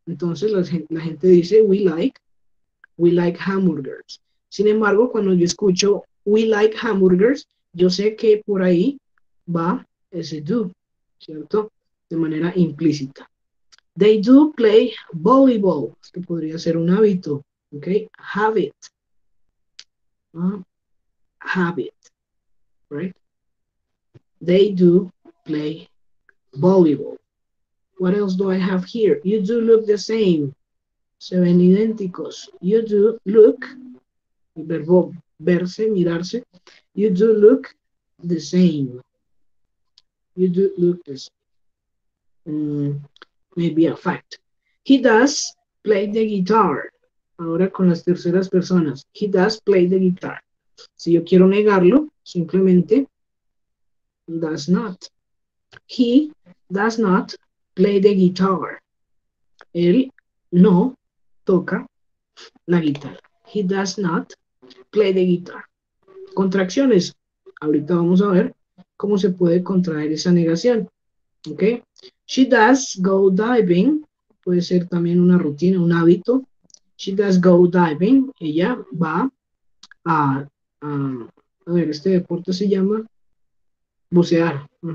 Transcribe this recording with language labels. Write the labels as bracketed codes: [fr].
[es] Entonces la gente dice [en] we like hamburgers. [es] Sin embargo, cuando yo escucho [en] we like hamburgers, [es] yo sé que por ahí va ese do, ¿cierto? De manera implícita. [en] They do play volleyball. [es] Esto podría ser un hábito, ¿ok? [en] Habit. Habit, right? They do play volleyball. What else do I have here? You do look the same. [es] Se ven idénticos. [en] You do look, el verbo verse, mirarse. You do look the same. You do look the same. Maybe a fact. He does play the guitar. [es] Ahora con las terceras personas. [en] He does play the guitar. [es] Si yo quiero negarlo, simplemente [en] does not. He does not play the guitar. [es] Él no toca la guitarra. [en] He does not play the guitar. [es] Contracciones. Ahorita vamos a ver cómo se puede contraer esa negación. ¿Ok? [en] She does go diving. [es] Puede ser también una rutina, un hábito. [en] She does go diving. [es] Ella va a ver, este deporte se llama bucear.